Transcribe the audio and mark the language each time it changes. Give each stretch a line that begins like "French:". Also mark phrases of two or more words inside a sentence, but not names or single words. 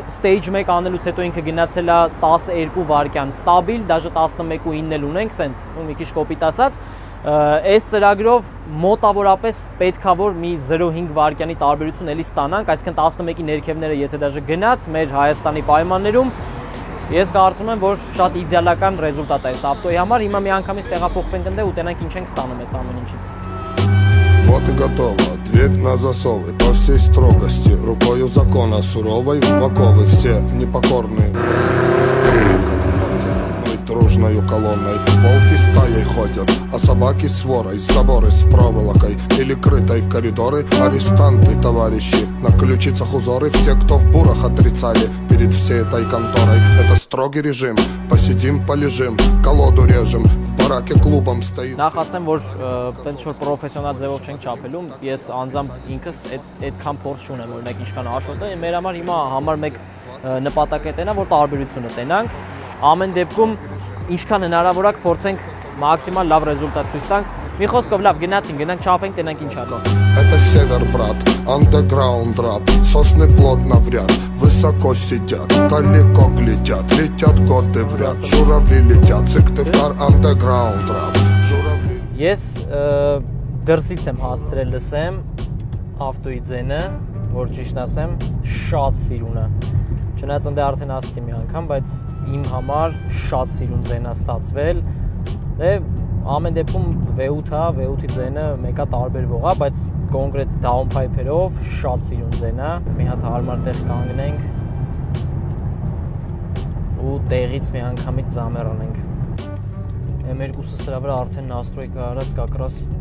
Armenian: stage 1 անելուց հետո ինքը գնացել է 12 վայրկյան ստաբիլ, դաժե 11.9 էլ ունենք, սենց մի քիչ կոպիտ ասած, այս ծրագրով մոտավորապես պետքա որ մի 0.5 վայրկյանի տարբերություն էլի ստանանք, այսինքն 11-ի ներքևները եթե դաժե գնաց մեր Հայաստանի պայմաններում, ես կարծում եմ, որ շատ իդեալական ռեզուլտատ է այս ավտոյի համար, հիմա մի անգամից տեղափոխվենք ընդ ու տենանք ինչ ենք ստանում այս ամեն ինչից։
Russian: Вот и готово, дверь на засовы по всей строгости, рукою закона суровой, в оковы все непокорные. Дружною колонной волки стаей ходят, а собаки сворой, заборы с проволокой или крытой коридоры. Арестанты, товарищи, на ключицах узоры. Все, кто в бурах отрицали перед всей этой конторой. Это строгий режим, посидим, полежим, колоду режем, в бараке клубом стоит.
Armenian: Նախ ասեմ, որ տենց որ պրոֆեսիոնալ ձևով չենք չափելու, ես անձամբ ինքս այդքան փորձ չունեմ, օրինակ ինչքան Աշոտը, մեր համար հիմա համար մեկ նպատակ է տենա, որ տարբերությունը տենանք, ամեն դեպքում ինչքան հնարավոր է փորձենք մաքսիմալ լավ ռեզուլտատ ցույց տանք։ Մի խոսքով լավ գնանք չափենք, տենանք ինչ ալու։
Russian: Это север, брат, андеграунд рап, сосны плотно в ряд, высоко сидят, далеко глядят, летят годы в ряд, журавли летят, Сыктывкар, андеграунд рап, журавли.
Armenian: Ես դրսից եմ հասցրել լսեմ ավտոյի ձենը, որ ճիշտ ասեմ, շատ սիրուն է։ Չնայած ընդ արդեն ասացի մի անգամ, բայց իմ համար շատ սիրուն ձեն է ստացվել։ Դե ամեն դեպքում V8-ի ձենը մեկա տարբերվող է, բայց կոնկրետ downpipe-երով շատ սիրուն ձեն է։ Մի հատ հարմար տեղ կանգնենք ու տեղից մի անգամից զամեր անենք։ M2-ը սրա վրա արդեն настройка արած
Russian: как раз